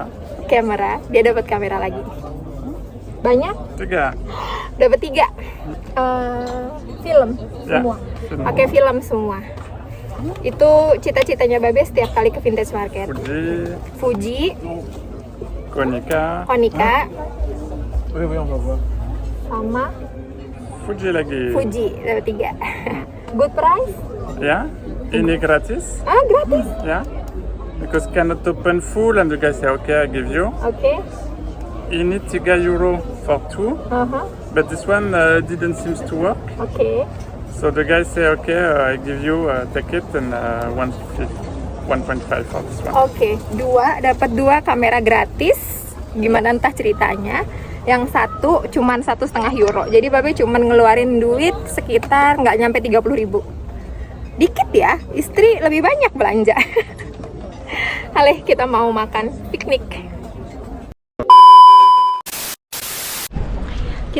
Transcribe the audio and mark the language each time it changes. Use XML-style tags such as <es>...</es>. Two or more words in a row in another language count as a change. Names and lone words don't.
<id>Kamera. Dia dapat kamera lagi. Banyak? 3. Dapat 3. Film semua. Ya, Pakai film semua. Itu cita-citanya Babe setiap kali ke vintage market. Fuji, Konica.</id> <fr>Oui, on va voir.</fr> <id>sama Fuji lagi. Fuji dapat 3.</id> <en>Good price?</en> <id>Ya, ini gratis. Gratis. Ya,</id> <en>because cannot open full and the guy say okay, I give you. Oke. Ini 3 euro for 2, but this one didn't seem to work. Oke. So the guy say okay, I give you, take it and 1.5 for this one.</en> <id>Oke, dapat 2 kamera gratis. Gimana entah ceritanya. Yang satu cuman 1,5 euro. Jadi Babe cuman ngeluarin duit sekitar nggak nyampe 30.000. Dikit ya, istri lebih banyak belanja. Aleh, kita mau makan piknik.</id>